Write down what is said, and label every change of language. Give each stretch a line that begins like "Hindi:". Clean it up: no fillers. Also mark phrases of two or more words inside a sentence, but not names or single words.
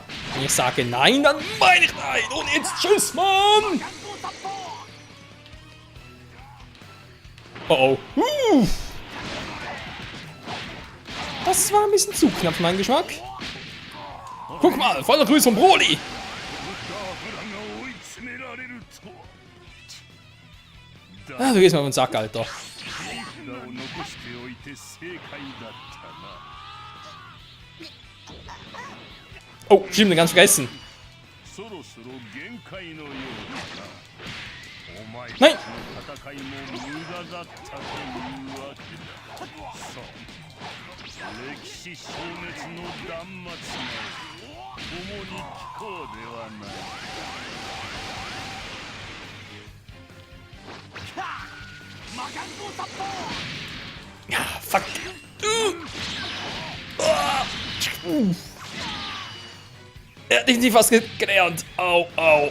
German: Wenn ich sage nein, dann meine ich nein. Und jetzt tschüss, Mann. Oh oh. Das war ein bisschen zu knapp für meinen Geschmack. Guck mal, voller Grüße von Broly.
Japanese: 油が追い詰められるとは
German: Ah, du gehst mal auf den Sack, Alter.
Japanese: 札を残しておいて正解だったな
German: Oh, stimmt, ganz vergessen.
Japanese: そろそろ限界のようだなお前はいたちの戦いも無駄だったというわけださあ歴史消滅の断末魔を共に聞こうではないか
German: Ja, fuck. Er hat nicht fast gelernt. Au, au.